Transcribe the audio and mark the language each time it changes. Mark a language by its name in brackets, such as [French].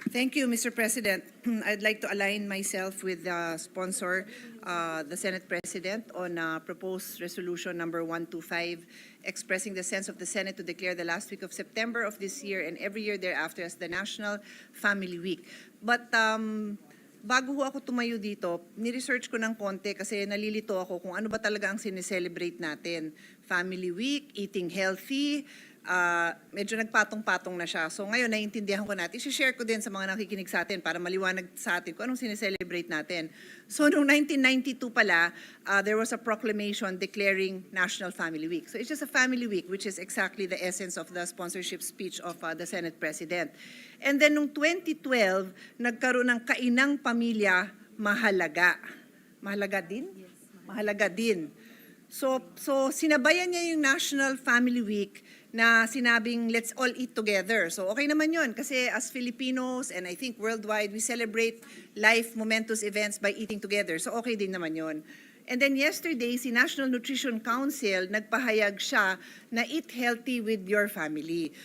[English] Thank you, Mr. President. I'd like to align myself with the sponsor, the Senate President, on proposed resolution number 125, expressing the sense of the Senate to declare the last week of September of this year and every year thereafter as the National Family Week. [Filipino] But bago ho ako tumayo dito, ni-research ko ng konti kasi nalilito ako kung ano ba talaga ang sineselebrate natin. Family Week, [English] eating healthy, [Filipino] medyo nagpatong-patong na siya. So ngayon, naiintindihan ko natin. I-share ko din sa mga nakikinig sa atin para maliwanag sa atin kung anong sineselebrate natin. [English] So [Filipino] noong 1992 pala, [English] there was a proclamation declaring National Family Week. So it's just a family week, which is exactly the essence of the sponsorship speech of the Senate President. [Filipino] And then noong 2012, nagkaroon ng kainang pamilya mahalaga. Mahalaga din? Yes, mahalaga din. So sinabayan niya yung National Family Week na sinabing [English] let's all eat together. [Filipino] So okay naman yun kasi [English] as Filipinos and I think worldwide, we celebrate life momentous events by eating together. [Filipino] So okay din naman yun. [English] And then yesterday, si National Nutrition Council, [Filipino] nagpahayag siya na [English] eat healthy with your family.